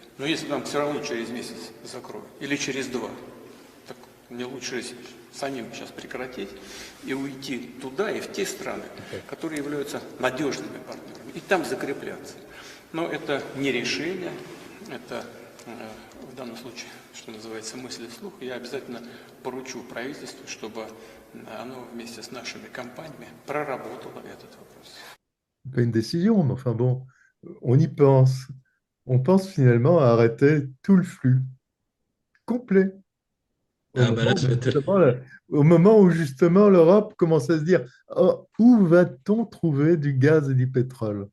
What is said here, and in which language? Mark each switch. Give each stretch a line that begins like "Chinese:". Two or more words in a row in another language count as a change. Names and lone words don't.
Russian: Но если нам все равно через месяц закроют, или через 2, так мне лучше самим сейчас прекратить и уйти туда и в те страны, которые являются надежными партнерами, и там закрепляться. Но это не решение, это в данном случае, что называется, мысли вслух. Я обязательно поручу правительству, чтобы оно вместе с нашими компаниями проработало этот вопрос.
French: Pas une décision, mais enfin bon, on y pense. On pense finalement à arrêter tout le flux complet. Au moment où justement l'Europe commence à se dire oh, où va-t-on trouver du gaz et du pétrole?